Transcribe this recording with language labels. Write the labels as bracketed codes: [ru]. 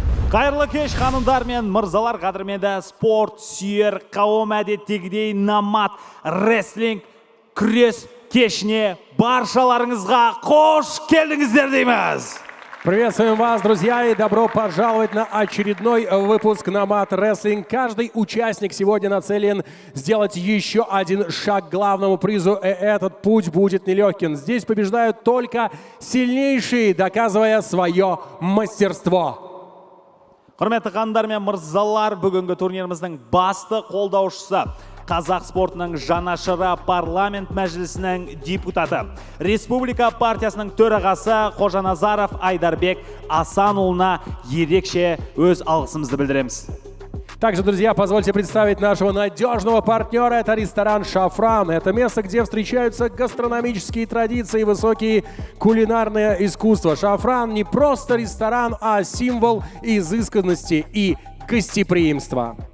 [kk] Қайырлы кеш, ханымдар мен мырзалар, қадірменді спорт сүйер қауым, әдеттегідей намат рестлинг күрес кешіне баршаларыңызға қош келдіңіздер дейміз. [ru] Приветствуем вас, друзья, и добро пожаловать на очередной выпуск Nomad Wrestling. Каждый участник сегодня нацелен сделать еще один шаг к главному призу, и этот путь будет нелегким. Здесь побеждают только сильнейшие, доказывая свое мастерство. [kk] Құрметті қандар мен мырзалар, бүгінгі турниріміздің басты қолдаушысы, Қазақ спортының жанашыры, парламент мәжілісінің депутаты, Республика партиясының төрағасы Қожаназаров Айдарбек Асанұлына ерекше өз алғысымызды білдіреміз. [ru] Также, друзья, позвольте представить нашего надежного партнера. Это ресторан «Шафран». Это место, где встречаются гастрономические традиции и высокие кулинарные искусства. «Шафран» не просто ресторан, а символ изысканности и гостеприимства.